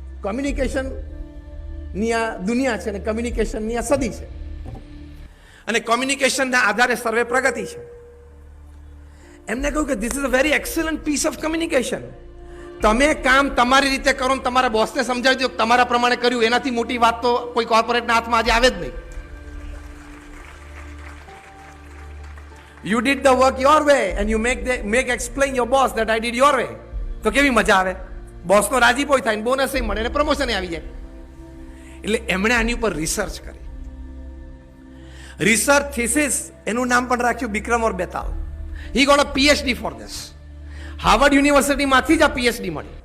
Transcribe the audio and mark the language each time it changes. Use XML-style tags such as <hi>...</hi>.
<gu>Communication ની આ દુનિયા છે અને કમ્યુનિકેશનની આ સદી છે અને કમ્યુનિકેશનના આધારે સર્વે પ્રગતિ છે. એમને કહ્યું કે this is a very excellent piece of communication. તમે કામ તમારી રીતે કરો ને તમારા બોસને સમજાવી દો તમારા પ્રમાણે કર્યું, એનાથી મોટી વાત તો કોઈ કોર્પોરેટના હાથમાં આજે આવે જ નહીં.</gu> <en>You did the work your way and you make explain your boss that I did your way.</en> <gu>તો કેવી મજા આવે, બોસનો રાજીપો થાય, બોનસ મળે અને પ્રમોશન આવી જાય. એટલે એમણે આની ઉપર રિસર્ચ કરી. રિસર્ચ થીસિસ એનું નામ પણ રાખ્યું વિક્રમ ઓર Betal.</gu> <en>He got a PhD for this.</en> <gu>Harvard યુનિવર્સિટીમાંથી જ આ PhD મળી.</gu>